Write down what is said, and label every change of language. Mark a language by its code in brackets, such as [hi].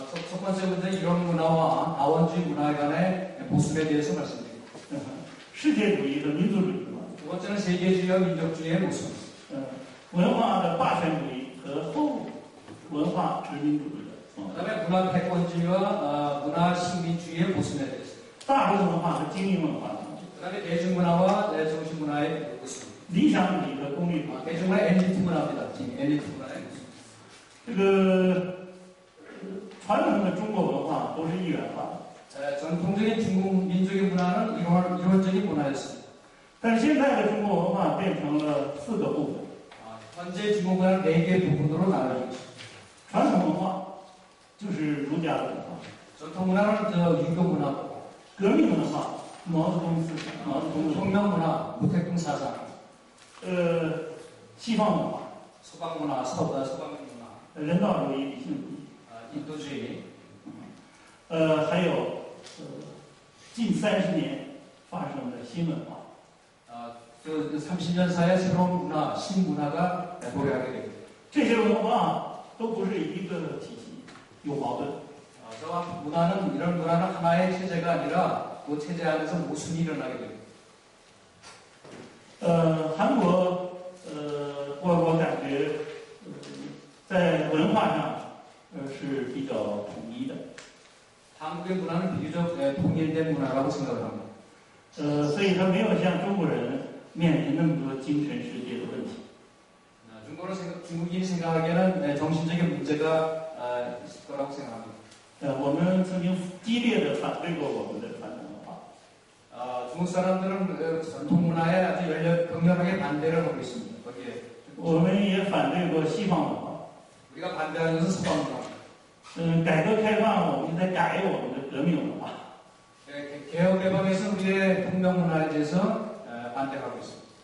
[ko] 첫 번째 문제 이런 문화와 다원주의 문화 간의 모순에 대해서 말씀드립니다. [zh] 世界主义和民族主义的矛盾。 [ko] 두 번째는 세계주의와 민족주의의 모순. [zh] 文化的霸权主义和后文化殖民主义的。 [ko] 그다음에 문화 패권주의와 문화 식민주의의 모순에 대해서. [zh] 大众文化和精英文化的矛盾。 [ko] 그다음에 대중문화와 정신문화의 모순. [zh] 理想主义和功利主义。 [ko] 대중문화 엘리트 문화입니다. 지금 엘리트 문화의 모순. [zh] 这个传统的中国文化都是一元化的。 [ko] 전통적인 중국 민족의 문화는 이론적인 문화였습니다. [zh] 但是现在的中国文化变成了4个部分。 [ko] 현재 중국 문화는 4개의 부분으로 나눠져 있습니다. [zh] 传统文化就是儒家的文化， [ko] 전통 문화는 유교 문화고, [zh] 革命文化毛泽东思想，毛泽东 [ko] 혁명 문화, 무택동 사상, [zh] 西方文化， [ko] 서방 문화, 서방 문화, [zh] 人道主义、理性主义， [ko] 인도주의, [zh] 还有近30年发生的新文化。 [ko] 그 30년 사이에 새로운 문화, 신문화가 도래하게 됩니다. [zh] 这些文化都不是一个体系，有矛盾。 [ko] 저와 문화는 이런 문화는 하나의 체제가 아니라 그 체제 안에서 모순이 일어나게 됩니다. [zh] 韩国我感觉在文化上是比较统一的。 [ko] 한국의 문화는 비교적 통일된 문화라고 생각을 합니다. [zh] 所以他没有像中国人面临那么多精神世界的问题。 [ko] 중국인이 생각하기에는 정신적인 문제가 있을 거라고 생각합니다. [zh] 我们曾经激烈的反对过我们的传统文化。 [ko] 중국 사람들은 전통 문화에 아주 격렬하게 반대를 하고 있습니다. 거기에 [zh] 我们也反对过西方文化。 [ko] 우리가 반대하는 것은 서방 문화. [zh] 改革开放我们在改我们的革命文化。 [ko] 개혁 개방에서 우리의 혁명 문화에 대해서 반대하고 있습니다.